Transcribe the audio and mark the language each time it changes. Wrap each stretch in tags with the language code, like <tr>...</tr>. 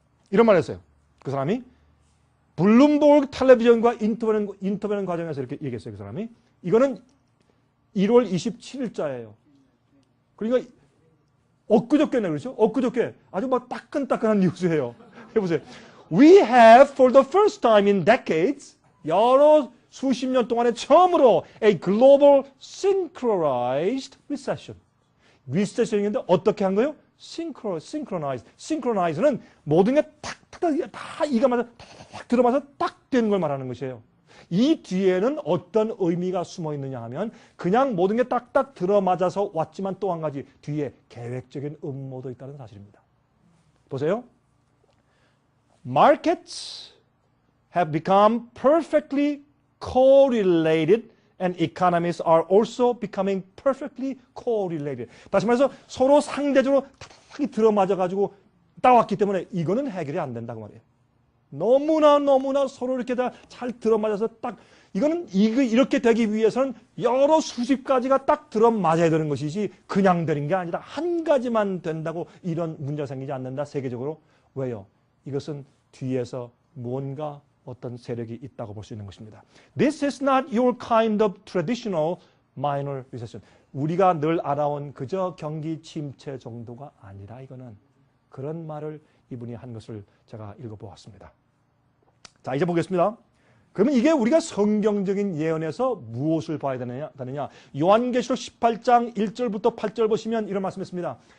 <ko>이런 말을 했어요. 그 사람이 블룸버그 텔레비전과 인터뷰하는 과정에서 이렇게 얘기했어요. 그 사람이. 이거는 1월 27일자예요. 그러니까 엊그저께네, 그렇죠? 엊그저께 아주 막 따끈따끈한 뉴스예요. 해보세요.</ko> <en>We have for the first time in decades</en> <ko>여러 수십 년 동안에 처음으로</ko> <en>a global synchronized recession.</en> <ko>리세션인데 어떻게 한 거예요?</ko> <en>synchronized.</en> <ko>synchronized는 모든 게 탁탁 다 이가 맞아 탁 들어맞아 딱 되는 걸 말하는 것이에요. 이 뒤에는 어떤 의미가 숨어 있느냐 하면 그냥 모든 게 딱딱 들어맞아서 왔지만 또 한 가지 뒤에 계획적인 음모도 있다는 사실입니다. 보세요.</ko> <en>Markets have become perfectly correlated and economies are also becoming perfectly correlated.</en> <ko>다시 말해서 서로 상대적으로 탁 들어맞아가지고 따왔기 때문에 이거는 해결이 안 된다고 말이에요. 너무나 서로 이렇게 다 잘 들어맞아서 딱 이거는 이렇게 되기 위해서는 여러 수십 가지가 딱 들어맞아야 되는 것이지 그냥 되는 게 아니라 한 가지만 된다고 이런 문제가 생기지 않는다 세계적으로. 왜요? 이것은 뒤에서 무언가 어떤 세력이 있다고 볼 수 있는 것입니다.</ko> <en>This is not your kind of traditional minor recession.</en> <ko>우리가 늘 알아온 그저 경기 침체 정도가 아니라 이거는 그런 말을 이분이 한 것을 제가 읽어보았습니다. 자, 이제 보겠습니다. 그러면 이게 우리가 성경적인 예언에서 무엇을 봐야 되느냐? 요한계시록 18장 1절부터 8절 보시면 이런 말씀했습니다.</ko>